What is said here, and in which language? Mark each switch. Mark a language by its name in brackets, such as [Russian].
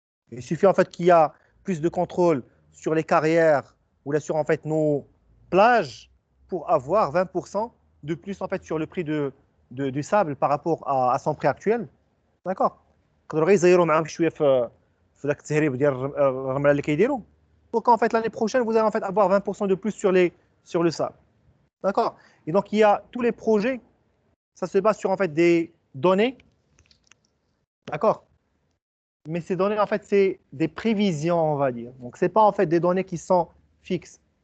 [French] Il suffit en fait qu'il y a plus de contrôle sur les carrières ou là sur en fait nos plages pour avoir 20% de plus en fait sur le prix du sable par rapport à son prix actuel. D'accord. [Arabic] يقدروا يزيروا معاهم شويه في ذاك التهريب ديال الرمله اللي كيديروا. [French] Donc en fait l'année prochaine vous allez en fait avoir 20% de plus sur le sable. D'accord. Et donc il y a tous les projets, ça se base sur en fait des données. D'accord. Mais ces données en fait c'est des prévisions on va dire. Donc c'est pas en fait des données qui sont fixes.